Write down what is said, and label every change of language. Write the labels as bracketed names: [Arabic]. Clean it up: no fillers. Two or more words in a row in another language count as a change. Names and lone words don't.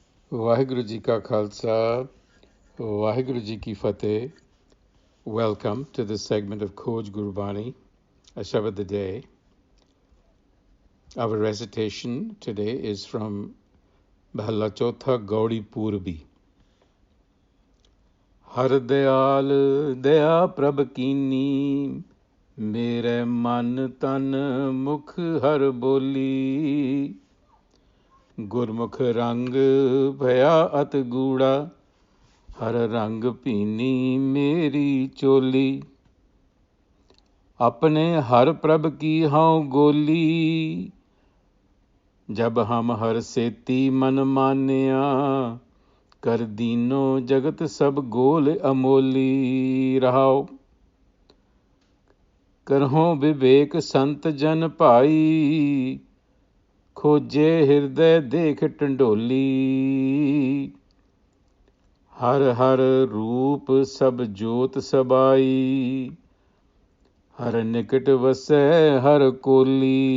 [Punjabi] ਵਾਹਿਗੁਰੂ ਜੀ ਕਾ ਖ਼ਾਲਸਾ, ਵਾਹਿਗੁਰੂ ਜੀ ਕੀ ਫ਼ਤਿਹ. [English] Welcome to this segment of Khoj Gurbani, a-sabad-a-day. Our recitation today is from Mahalla Chotha Gaudi Purbi. [Punjabi] ਹਰਿ ਦਇਆਲਿ ਦਇਆ ਪ੍ਰਭਿ ਕੀਨੀ, ਮੇਰੈ ਮਨਿ ਤਨਿ ਮੁਖਿ ਹਰਿ ਬੋਲੀ. ਗੁਰਮੁਖ ਰੰਗ ਭਇਆ ਅਤਿ ਗੂੜਾ, ਹਰ ਰੰਗ ਪੀਨੀ ਮੇਰੀ ਚੋਲੀ. ਅਪਨੇ ਹਰ ਪ੍ਰਭ ਕੀ ਹਾਂ ਗੋਲੀ, ਜਬ ਹਮ ਹਰ ਸੇਤੀ ਮਨ ਮਾਨਿਆ. ਕਰ ਦੀਨੋ ਜਗਤ ਸਭ ਗੋਲ ਅਮੋਲੀ. ਰਹਾਓ ਕਰਹੋ ਵਿਵੇਕ ਸੰਤ ਜਨ ਭਾਈ, ਖੋਜੇ ਹਿਰਦੇ ਦੇਖ ਟੰਡੋਲੀ. ਹਰ ਹਰ ਰੂਪ ਸਭ ਜੋਤ ਸਬਾਈ, ਹਰ ਨਿਕਟ ਵਸੈ ਹਰ ਕੋਲੀ.